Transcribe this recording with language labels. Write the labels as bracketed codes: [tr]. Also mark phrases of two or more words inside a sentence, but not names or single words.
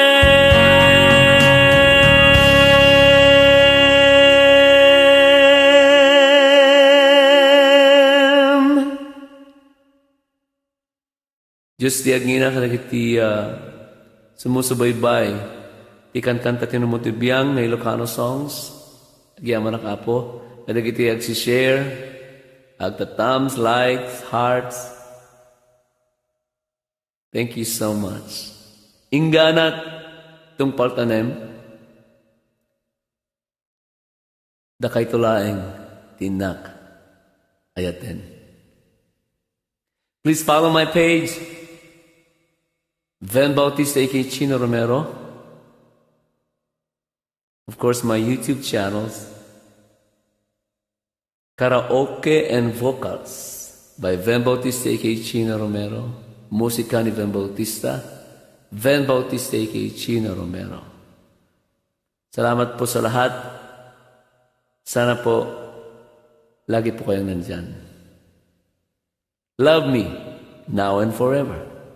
[ilo] Diyos di agngina ka nagiti sumusubaybay. Ikan kanta tinumutibiyang na [en] Ilocano songs. [ilo] Agyaman na kapo. Nagiti agsishare. Agtatams, [en] likes, hearts. Thank you so much. [ilo] Ingganat tungpal tanem. Dakay tulaeng tinak ayaten. [en] Please follow my page. Ven Bautista aka Chino Romero. Of course, my YouTube channels. Karaoke and Vocals by Ven Bautista aka Chino Romero. [tl] Musika ni Ven Bautista. Ven Bautista aka Chino Romero. Salamat po sa lahat. Sana po lagi po kayong nandyan. [en] Love me now and forever.